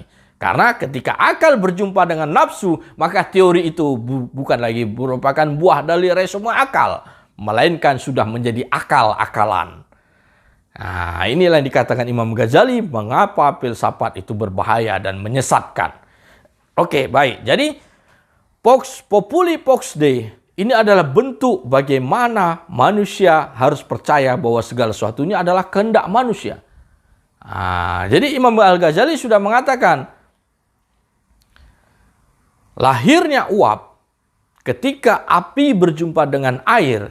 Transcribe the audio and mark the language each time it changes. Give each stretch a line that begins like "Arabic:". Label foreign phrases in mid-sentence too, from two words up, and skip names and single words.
Indonesian: Karena ketika akal berjumpa dengan nafsu, maka teori itu bukan lagi merupakan buah dari resume akal, melainkan sudah menjadi akal-akalan. Nah, inilah yang dikatakan Imam Ghazali mengapa filsafat itu berbahaya dan menyesatkan. Oke, baik. Jadi
Latin: vox populi vox Dei
Indonesian: ini adalah bentuk bagaimana manusia harus percaya bahwa segala sesuatunya adalah kehendak manusia. Nah, jadi Imam Al-Ghazali sudah mengatakan lahirnya uap ketika api berjumpa dengan air.